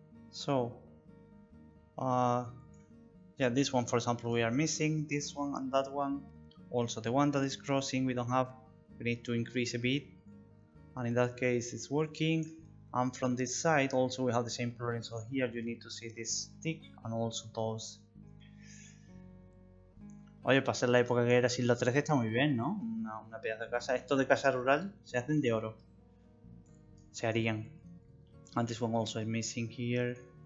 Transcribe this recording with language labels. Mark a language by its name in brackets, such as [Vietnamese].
[English] So yeah, this one for example we are missing, this one and that one. Also the one that is crossing we don't have, we need to increase a bit, and in that case it's working. And from this side also we have the same problem, so here you need to see this stick and also those. [Spanish] Oye, para ser la época que era siglo XIII está muy bien, ¿no? Una pedazo de casa. Esto de casa rural se hacen de oro. Se harían. [English] And this one also is missing here.